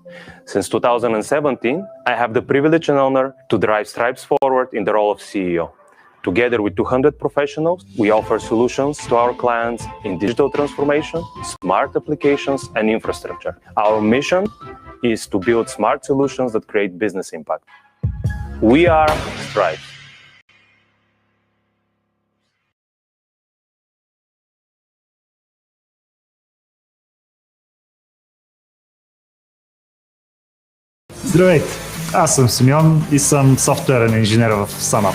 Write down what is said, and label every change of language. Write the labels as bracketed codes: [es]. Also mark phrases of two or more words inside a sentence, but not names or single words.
[en] Since 2017, I have the privilege and honor to drive Stripe forward in the role of CEO. Together with 200 professionals, we offer solutions to our clients in digital transformation, smart applications, and infrastructure. Our mission is to build smart solutions that create business impact. We are Stripe. [bg] Здравейте! Аз съм Симеон и съм софтуерен инженер в SANAP.